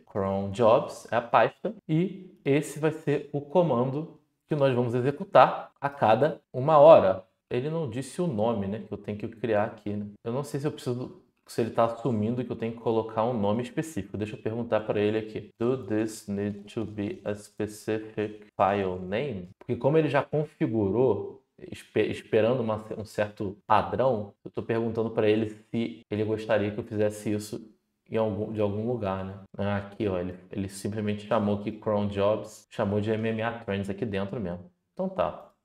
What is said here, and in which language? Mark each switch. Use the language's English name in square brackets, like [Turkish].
[Portuguese] Cron jobs é a pasta e esse vai ser o comando que nós vamos executar a cada 1 hora. Ele não disse o nome, né, que eu tenho que criar aqui, né? Eu não sei se ele está assumindo que eu tenho que colocar um nome específico. Deixa eu perguntar para ele aqui. [English] Do this need to be a specific file name? [Portuguese] Porque como ele já configurou, esperando um certo padrão, eu estou perguntando para ele se ele gostaria que eu fizesse isso de algum lugar, né? Aqui, ó, ele simplesmente chamou aqui cron jobs, chamou de MMA-Trends aqui dentro mesmo. Então tá.